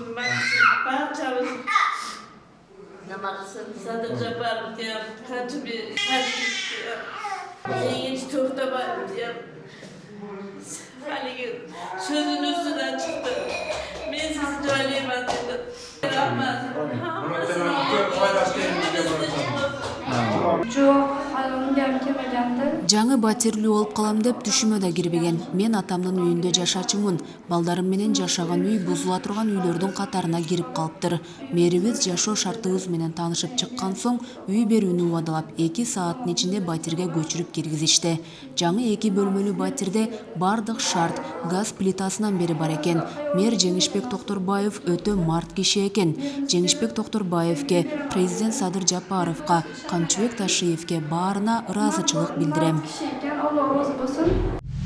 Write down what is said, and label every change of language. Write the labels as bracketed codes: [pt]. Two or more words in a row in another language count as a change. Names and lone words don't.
[uz] Barchamiz nima qilsin? Sadir Japarovga ham qancha bir Cengiz To'xtaboyevga ham haligi so'zini ustidan chiqdi. Men sizni joylayman dedi. Rahmat. [ky] Жоқ, ханым келмегенди. Жаңы батирлүү болуп калам деп түшүмө да кирбеген. Мен атамдын үйүндө жашачумун. Балдарым менен жашаган үй бузула турган үйлөрдүн катарына кирип калыптыр. Мэрибиз жашоо шартыбыз менен таанышып чыккан соң үй берүүнү убадалап 2 сааттын ичинде батирге көчүрүп киргизишти. Жаңы 2 бөлмөлүү батирде бардык шарт газ плитасынан бери бар экен. Мэр Жеңишбек Токторбаев өтө март киши экен. Жеңишбек Токторбаевге, президент Садыр Жапаровга, Камчыбек Ташиевге баарына ыраазычылык билдирем. [uz] Alloh rozi bo'lsin.